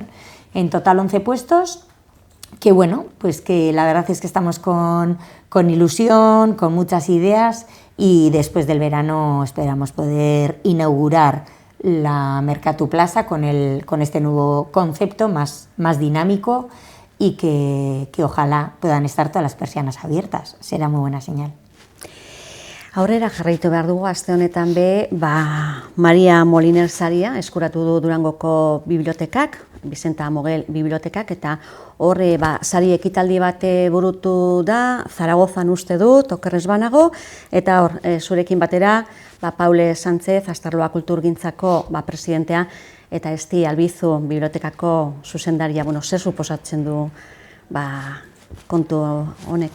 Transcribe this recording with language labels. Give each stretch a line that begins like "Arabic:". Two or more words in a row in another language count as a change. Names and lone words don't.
Spanish: En total 11 puestos, que bueno, pues que la verdad es que estamos con ilusión, con muchas ideas, y después del verano esperamos poder inaugurar la Mercatu Plaza con este nuevo concepto más dinámico, y que ojalá puedan estar todas las persianas abiertas. Será muy buena señal.
Basque: Aurrera jarraitu behar dugu, aste honetan be, Maria Moliner saria eskuratu du Durangoko bibliotekak, Vicenta Amogel bibliotekak, eta hor sari ekitaldi bat burutu da, Zaragozan uste dut, okerrez banago, eta hor, zurekin batera, Paule Sánchez, Astarloa Kulturgintzako presidentea, eta Esti Albizu bibliotekako zuzendaria, zer suposatzen du kontu honek?